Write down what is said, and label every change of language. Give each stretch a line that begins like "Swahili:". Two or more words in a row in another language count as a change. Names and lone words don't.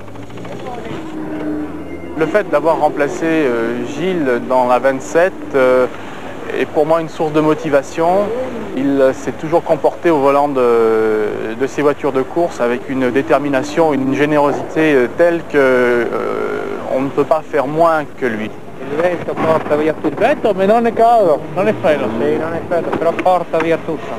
French: Le fait d'avoir remplacé Gilles dans la 27 est pour moi une source de motivation. Il s'est toujours comporté au volant de ses voitures de course avec une détermination, une générosité telle qu'on ne peut pas faire moins que lui.
Italian: Il vento porta via tutto. Il vento, mais non è caldo, non è freddo. Sì, non è freddo, però porta via tutto.